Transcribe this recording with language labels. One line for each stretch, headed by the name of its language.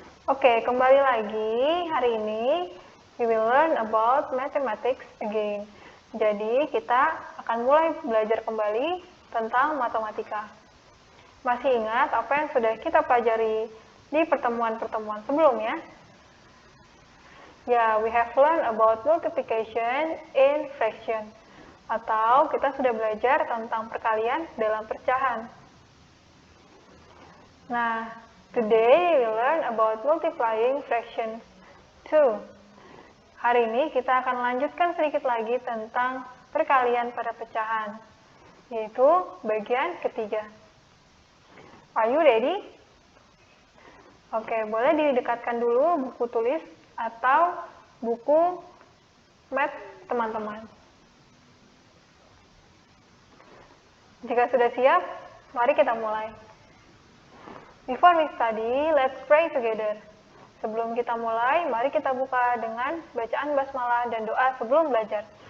Indonesian: Oke, kembali lagi. Hari ini
English: we will learn about mathematics again.
Indonesian: Jadi, kita akan mulai belajar kembali tentang matematika. Masih ingat apa yang sudah kita pelajari di pertemuan-pertemuan sebelumnya?
English: Ya, we have learned about multiplication in fraction.
Indonesian: Atau kita sudah belajar tentang perkalian dalam pecahan. Nah,
English: today we learn about multiplying fractions too.
Indonesian: Hari ini kita akan lanjutkan sedikit lagi tentang perkalian pada pecahan, yaitu bagian ketiga.
English: Are you ready?
Indonesian: Oke, boleh didekatkan dulu buku tulis atau buku math teman-teman. Jika sudah siap, mari kita mulai.
English: Before we study, let's pray together.
Indonesian: Sebelum kita mulai, mari kita buka dengan bacaan basmalah dan doa sebelum belajar.